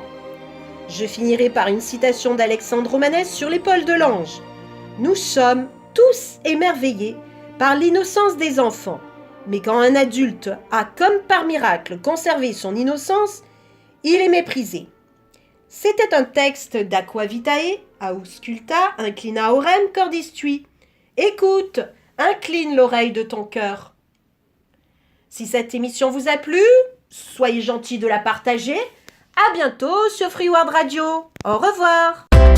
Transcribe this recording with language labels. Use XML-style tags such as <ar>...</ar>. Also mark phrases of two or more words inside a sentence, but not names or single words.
<fr>Je finirai par une citation d'Alexandre Romanès sur l'épaule de l'ange. Nous sommes tous émerveillés par l'innocence des enfants, mais quand un adulte a comme par miracle conservé son innocence, il est méprisé. C'était un texte d'Aquavitae,</fr> <la>Ausculta, inclina orem cordis tui.</la> <fr>Écoute, incline l'oreille de ton cœur. Si cette émission vous a plu, soyez gentils de la partager. À bientôt sur Freeword Radio. Au revoir.</fr>